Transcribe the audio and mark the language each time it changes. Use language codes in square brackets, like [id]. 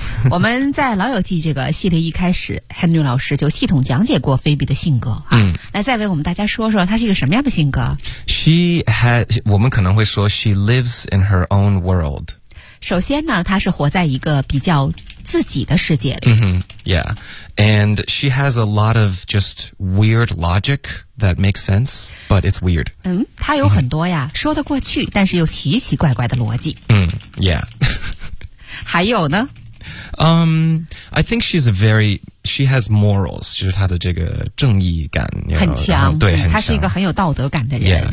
[zh] 我们在老友记这个系列一开始 Henry 老师就系统讲解过菲比的性格、来再为我们大家说说她是一个什么样的性格。 [en] She has, [zh] 我们可能会说 [en] She lives in her own world。 [zh] 首先呢她是活在一个比较自己的世界里、 [en] Yeah, and she has a lot of just weird logic that makes sense, but it's weird. [zh] 她有很多呀、说得过去但是又奇奇怪怪的逻辑、 [en] Yeah [zh] 还有呢 [en] I think she's a very, she has morals, [zh] 就是她的这个正义感 [en] you know, [zh] 很强，对，很强，她是一个很有道德感的人。